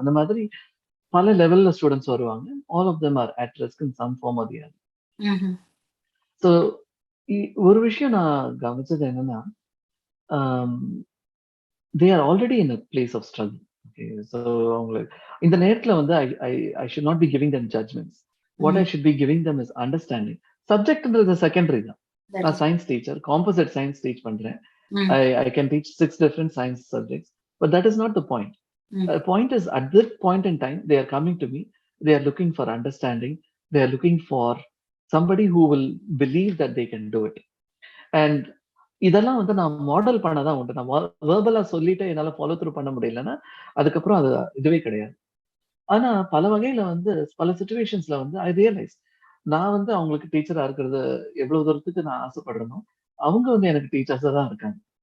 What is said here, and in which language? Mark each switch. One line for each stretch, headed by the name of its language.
Tamil: அந்த மாதிரி பல லெவல்ல ஸ்டூடெண்ட்ஸ் வருவாங்க.
English: All of them are at risk in some form or the other. Hmm.
Tamil: ஸோ ஒரு விஷயம் நான் கவனிச்சது என்னன்னா, ஆம்,
English: they are already in a place of struggle. Okay. So
Tamil: அவங்களுக்கு இந்த நேரத்துல வந்து
English: I should not be giving them judgments. What I hmm. should be giving them is understanding.
Tamil: Subjectன்றது secondary தான்.
English: That
Tamil: நான்
English: is.
Tamil: Science teacher, composite science teach பண்றேன். ம்.
English: I can teach 6 different science subjects, but that is not the point. Hmm. The point is at this point in time, they are coming to me. They are looking for understanding. They are looking for somebody who will believe that they can do it.
Tamil: And இதெல்லாம் வந்து நான் model பண்ண தான் உண்டு. நான் வெர்பலா சொல்லிட்டு என்னால follow through பண்ண முடியலன்னா, அதுக்கப்புறம் அது இதுவே கிடையாது. ஆனா பல வகையில வந்து பல சிச்சுவேஷன்ஸ்ல வந்து
English: I realise
Tamil: நான் வந்து அவங்களுக்கு டீச்சரா இருக்கிறது எவ்வளவு தூரத்துக்கு நான் ஆசைப்படுறேனோ, அவங்க வந்து எனக்கு டீச்சர்ஸா தான் இருக்காங்க.